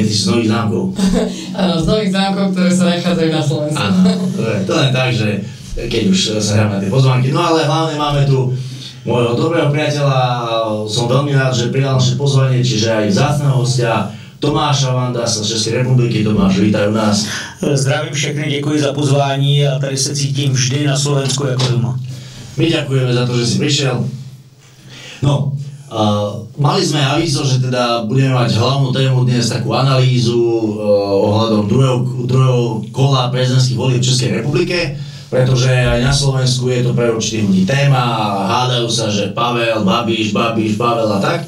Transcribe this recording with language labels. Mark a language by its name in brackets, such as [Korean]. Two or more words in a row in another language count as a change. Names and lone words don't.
[Slovak] Ty si z Nových Zámkov. Áno, z Nových Zámkov, ktoré sa nachádzajú na Slovensku. Áno, to len tak, že keď už sa hráme na tie pozvánky. No ale hlavne máme tu môjho dobrého priateľa, som veľmi rád, že prijal naše pozvanie, čiže aj vzácneho hostia Tomáša Vandasa z České republiky. Tomáš, vítaj u nás. [Czech] Zdravím všechny, děkuji za pozvání a tady se cítím vždy na Slovensku jako doma. [Slovak] My ďakujeme za to, že si prišiel. No, mali sme avízo, že teda budeme mať hlavnú tému dnes takú analýzu ohľadom druhého kola prezidentských volieb v Českej republike, pretože aj na Slovensku je to pre určitých ľudí téma, hádajú sa, že Pavel, Babiš, Pavel a tak.